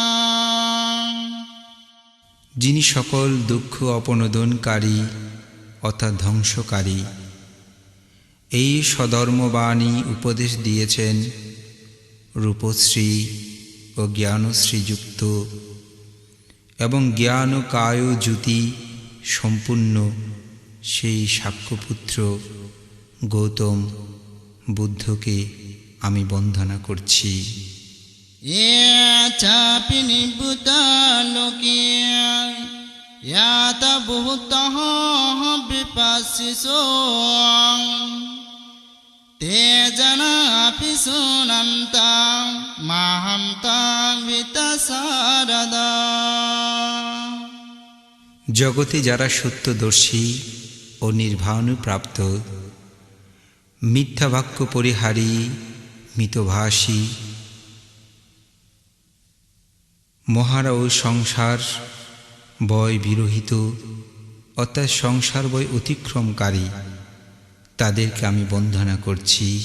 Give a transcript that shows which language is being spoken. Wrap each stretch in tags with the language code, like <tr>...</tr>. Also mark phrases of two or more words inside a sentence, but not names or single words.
<bn>যিনি সকল দুঃখ অপনোদনকারী অর্থাৎ ধ্বংসকারী এই সধর্মবাণী উপদেশ দিয়েছেন, রূপশ্রী ও জ্ঞানশ্রীযুক্ত এবং জ্ঞান ও কায় জ্যোতি সম্পূর্ণ সেই সাক্ষ্যপুত্র গৌতম বুদ্ধকে আমি বন্দনা করছি।</bn> <pi>ये चापि निभृता लोके यात भूतः विपश्यसो ते जनापि सुनन्तं महन्तं वितशारदा।</pi> <bn>জগতে যারা সত্যদর্শী ও নির্বাণপ্রাপ্ত, মিথ্যা বাক্য পরিহারী, মিতভাষী, মহারা ও সংসার বয় বিরহিত অর্থাৎ সংসার বয় অতিক্রমকারী তাদেরকে আমি বন্দনা করছি।</bn>